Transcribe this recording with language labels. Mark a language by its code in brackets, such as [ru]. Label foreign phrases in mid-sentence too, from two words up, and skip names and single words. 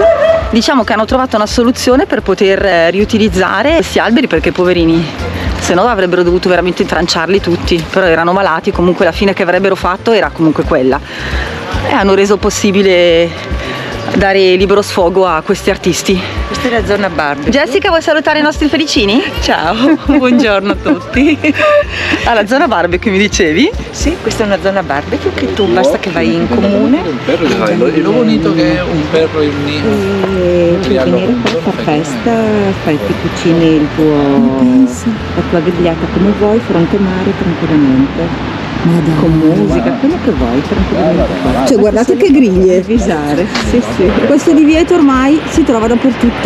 [it] Diciamo che hanno trovato una soluzione per poter riutilizzare questi alberi, perché poverini, se no avrebbero dovuto veramente tranciarli tutti, però erano malati, comunque la fine che avrebbero fatto era comunque quella, e hanno reso possibile dare libero sfogo a questi artisti. Questa è la zona barbecue. Jessica, vuoi salutare i nostri felicini? Ciao, buongiorno a tutti. Alla zona barbecue mi dicevi? Sì, questa è una zona barbecue che tu basta che vai in comune. [es] Un perro y lo bonito que es un perro y un niño. [it] Puoi venire qua a far festa, ti cucini il la tua grigliata come vuoi, fronte mare tranquillamente. Con musica, quello che vuoi, tranquillamente. Cioè guardate che griglie! Avvisare. Sì, sì. Questo divieto ormai si trova dappertutto.